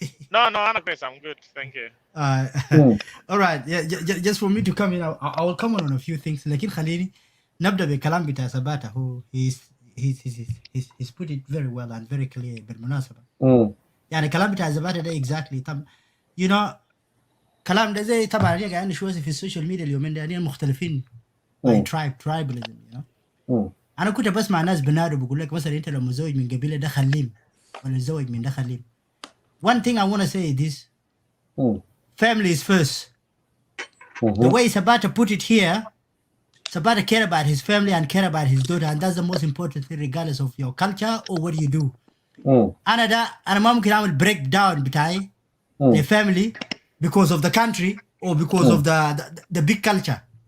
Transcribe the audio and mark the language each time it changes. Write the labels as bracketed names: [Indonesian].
[English] No, I'm good. Thank you. All right. Yeah, just for me to come in, I will comment on a few things. Like in Khalili, [Arabic] nabda be kalam bita Sabata, [English] who he's put it very well and very clear. [Arabic] بالمناسبة. يعني kalam bita Sabata ده [English] exactly. [Arabic] كلام ده زي طبعا يعني شوية في السوشيال ميديا اليومين ده مختلفين. [English] by tribalism, [Arabic] أنا كنت بسمع ناس بنادوا بقول لك مثلا أنت لو متزوج من قبيلة ده خليم ولا متزوج من ده خليم. [English] One thing I want to say is this: family is first. The way Sabata put it here, Sabata care about his family and care about his daughter, and that's the most important thing, regardless of your culture or what you do. [Arabic] أنا ما ممكن أعمل [English] break down [Arabic] بتاعي [English] the family because of the country or because of the big culture.